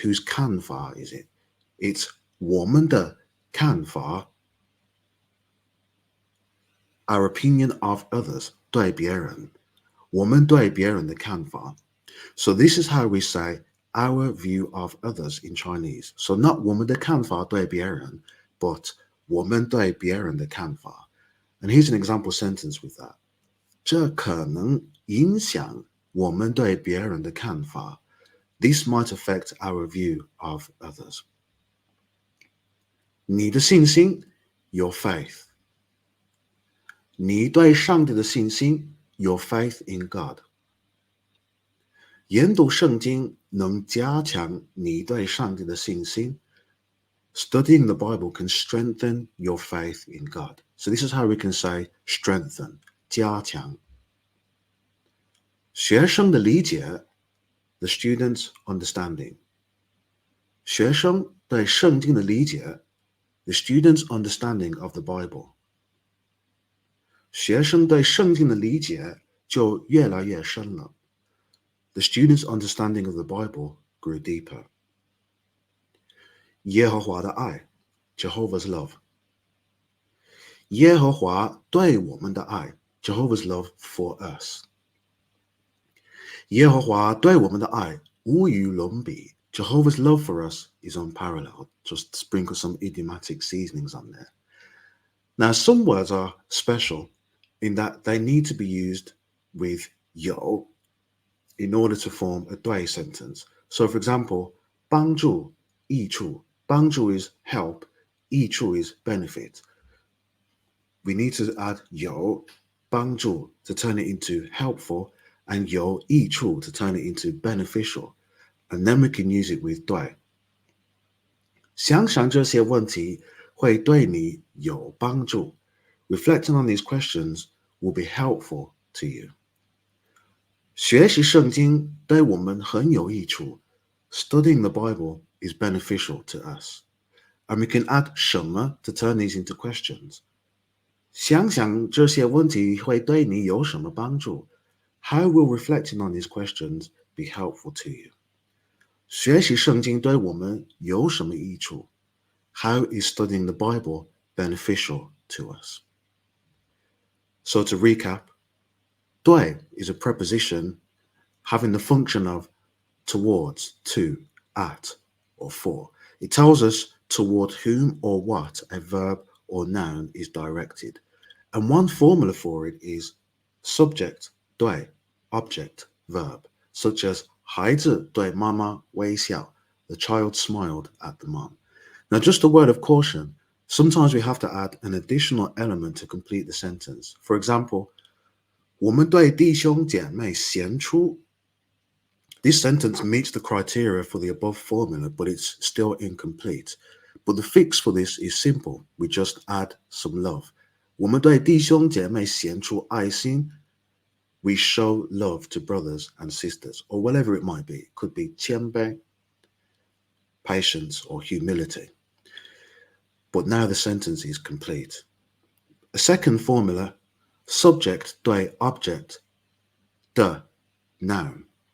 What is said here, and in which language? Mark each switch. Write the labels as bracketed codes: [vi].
[en] Whose 看法 is it? It's [zh] 我们的看法, [en] our opinion of others, [zh] 对别人. 我们对别人的看法. [en] So this is how we say our view of others in Chinese. So not [zh] 我们的看法对别人, [en] but [zh] 我们对别人的看法. [en] And here's an example sentence with that. [zh] 这可能影响我们对别人的看法. [en] This might affect our view of others. [zh] 你的信心, [en] your faith. [zh] 你对上帝的信心, [en] your faith in God. [zh] 研读圣经能加强你对上帝的信心. [en] Studying the Bible can strengthen your faith in God. So this is how we can say strengthen, 加强. [zh] 学生的理解, [en] the student's understanding. [zh] 学生对圣经的理解 [en] the student's understanding of the Bible. [zh] 学生对圣经的理解就越来越深了 [en] the student's understanding of the Bible grew deeper. [zh] 耶和华的爱 [en] Jehovah's love. [zh] 耶和华对我们的爱 [en] Jehovah's love for us. [zh] 耶和华对我们的爱无与伦比 [en] Jehovah's love for us is unparalleled. Just sprinkle some idiomatic seasonings on there. Now, some words are special in that they need to be used with yo in order to form a 对 sentence. So, for example, 帮助,益处. 帮助 is help, 益处 is benefit. We need to add 有 帮助 to turn it into helpful and 有益处 to turn it into beneficial. And then we can use it with 对. [zh] 想想这些问题会对你有帮助. [en] Reflecting on these questions will be helpful to you. [zh] 学习圣经对我们很有益处. [en] Studying the Bible is beneficial to us. And we can add 什么 to turn these into questions. [zh] 想想这些问题会对你有什么帮助? [en] How will reflecting on these questions be helpful to you? [zh] 学习圣经对我们有什么益处? [en] How is studying the Bible beneficial to us? So to recap, 对 is a preposition having the function of towards, to, at, or for. It tells us toward whom or what a verb or noun is directed. And one formula for it is subject, 对, object, verb, such as [zh] 孩子对妈妈微笑, [en] the child smiled at the mom. Now, just a word of caution, sometimes we have to add an additional element to complete the sentence. For example, [zh] 我们对弟兄姐妹显出. [en] This sentence meets the criteria for the above formula, but it's still incomplete. But the fix for this is simple. We just add some love. [zh] 我们对弟兄姐妹显出爱心. [en] We show love to brothers and sisters, or whatever it might be. It could be 谦卑, patience, or humility. But now the sentence is complete. A second formula, subject 对 object 的 noun.